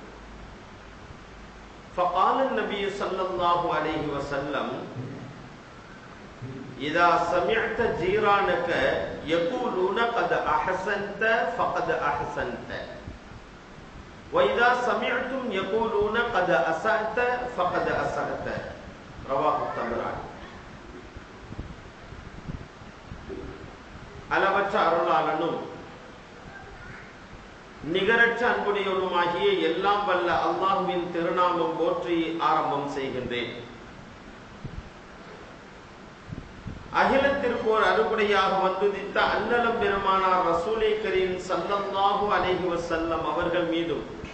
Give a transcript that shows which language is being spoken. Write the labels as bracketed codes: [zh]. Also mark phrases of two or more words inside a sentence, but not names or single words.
[ar] فقال النبي صلى الله عليه وسلم: إذا سمعت جيرانك يقولون قد أحسنت فقد أحسنت، وإذا سمعتم يقولون قد أسأت فقد أسأت. رواه الطبراني. [ta] அளவற்ற அருளாளனும் நிகரற்ற அன்புடையவனுமாகிய எல்லாம் வல்ல அல்லாஹ்வின் திருநாமம் போற்றி ஆரம்பம் செய்கின்றேன். அகிலத்திற்கு ஒரு அருகுடையாக வந்துதித்த அன்னலம் பெருமானார் [ar] رسول كريم صلى الله عليه وسلم [ta] அவர்கள் மீதும்